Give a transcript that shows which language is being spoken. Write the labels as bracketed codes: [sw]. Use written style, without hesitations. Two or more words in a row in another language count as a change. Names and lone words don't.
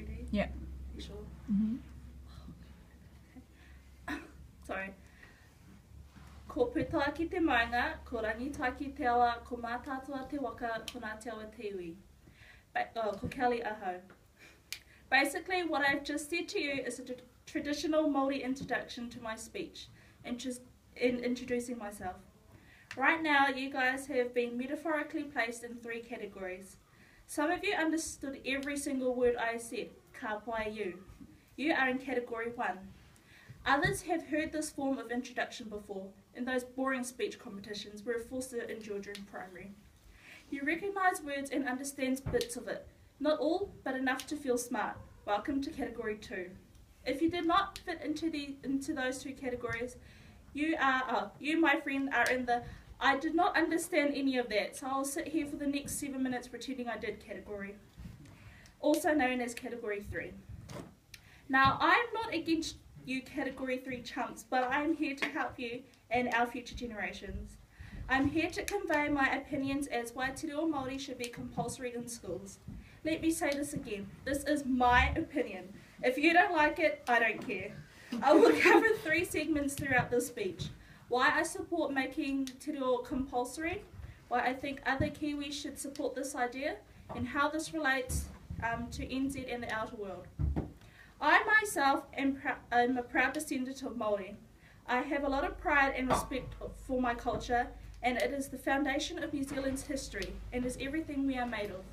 [en] Yeah. You sure? Mm-hmm. Sorry. [mi] Ko puta ki te maunga, ko rangitai ki te awa, ko mātātua te waka, ko nā te awa te iwi. Ko Kelleigh aho. [en] Basically, what I've just said to you is a traditional Māori introduction to my speech, in introducing myself. Right now, you guys have been metaphorically placed in 3 categories. Some of you understood every single word I said, [mi] ka pai you. [en] You are in category 1. Others have heard this form of introduction before, in those boring speech competitions we were forced to endure during primary. You recognise words and understand bits of it. Not all, but enough to feel smart. Welcome to category 2. If you did not fit into those 2 categories, you, my friend, are in the I did not understand any of that, so I'll sit here for the next 7 minutes pretending I did category, also known as category 3. Now, I'm not against you category 3 chumps, but I'm here to help you and our future generations. I'm here to convey my opinions as why [mi] te reo Māori [en] should be compulsory in schools. Let me say this again, this is my opinion. If you don't like it, I don't care. I will cover 3 segments throughout this speech. Why I support making [mi] te reo [en] compulsory, why I think other Kiwis should support this idea, and how this relates to NZ and the outer world. I myself am a proud descendant of Māori. I have a lot of pride and respect for my culture, and it is the foundation of New Zealand's history and is everything we are made of.